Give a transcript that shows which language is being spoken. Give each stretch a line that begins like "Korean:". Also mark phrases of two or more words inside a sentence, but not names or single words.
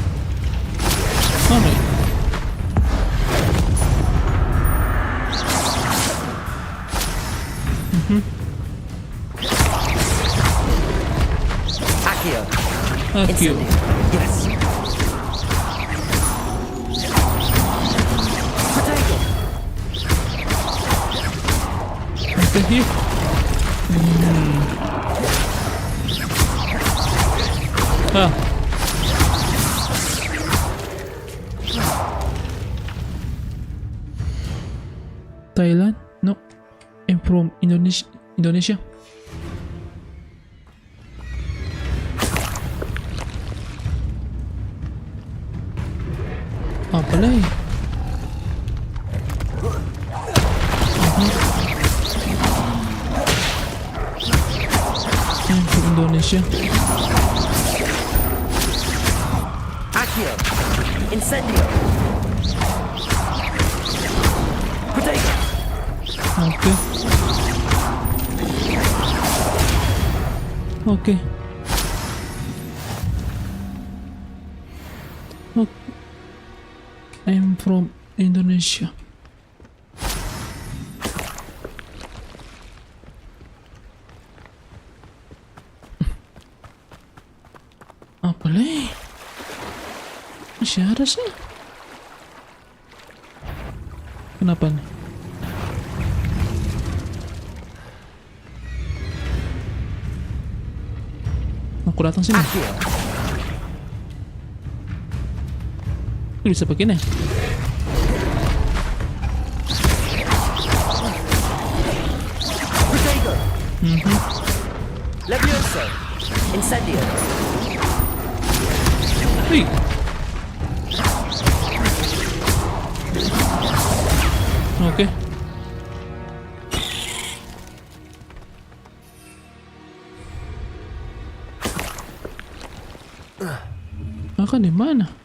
Indonesian: Mana? Akio.
English: Yes.
Indonesian: Oke,
English: here. Ah. Thailand? No. I'm from Indonesia.
Indonesian: Apa lagi? Yang ke Indonesia. Akio.
English: Incendio. Potato.
Indonesian: Oke. Oke.
English: I'm from Indonesia.
Indonesian: Apa lagi? Masih ada sih. Kenapa nih? Aku datang sini. Bisa begini. Levioso. Incendio. Hey. Oke. Akan di mana?